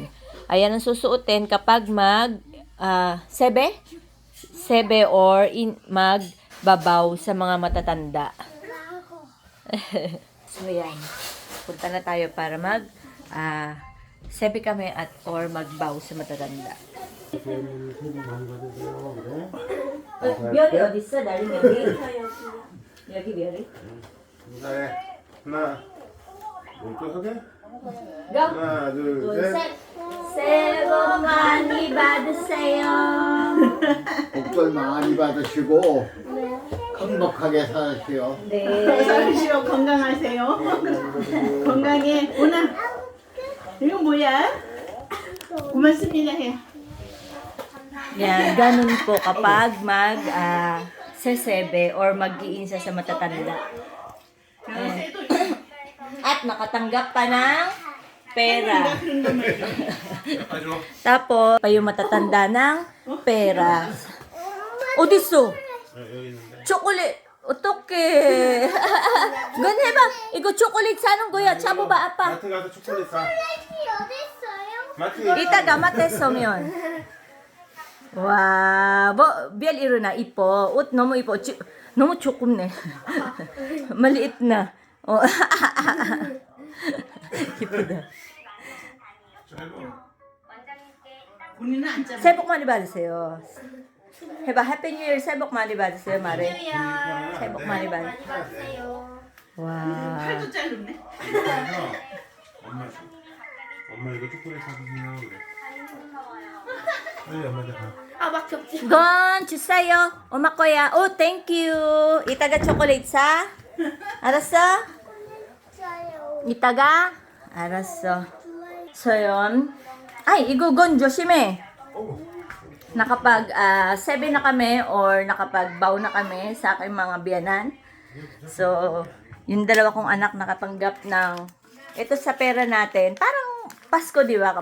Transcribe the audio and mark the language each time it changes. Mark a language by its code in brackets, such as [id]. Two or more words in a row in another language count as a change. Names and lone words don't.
[tl] Ayan ang susuotin kapag sebe or magbabaw sa mga matatanda. So, yan. Punta na tayo para sebe kami or magbaw sa matatanda. [ko] 별이 어딨어? 나리 별이? 여기 별이? 네. 하나, 하게? Go! 하나, 둘, 셋. 새해 복 많이 받으세요. 복들 많이 받으시고 행복하게 사시오. 네. 살으시오. 건강하세요. 건강해. 오나. 이거 뭐야? 고맙습니다 해. Yan, ganun po kapag sesebe or mag-iinsa sa matatanda. At nakatanggap pa ng pera. Tapos, pa yung matatanda ng pera. 어딨어? 초콜릿. 어떡해. 넌 해봐. 이거 초콜릿 사는 거야. 잡아봐, 아빠. 마트 가서 초콜릿 사. 마트. 이따가 마트에서 오면. 와, 별 일어나 이뻐. 옷 너무 이뻐. 너무 조금네. [tl] maliit na. [ko] 이쁘다. 본인은 안 잡아. 새해 복 많이 받으세요. 해봐, [en] happy new year [ko] 새해 복 많이 받으세요, 말해. 새해 복 많이 받으세요. 와. 팔도 자르네. 엄마 이거 초콜릿 사주세요. 그래. 빨리 엄마한테 가. 건 주세요. 엄마 거야. 오, [en] thank you. [ko] 이따가 초콜릿 사. 알았어? 이따가? 알았어. [tl] So, yun. Ay, igo, gon, 조심해. Nakapag 7 na kami or nakapag-bow na kami sa aking mga biyanan. So, yung dalawa kong anak nakatanggap ng ito sa pera natin. Parang Pasko, di ba?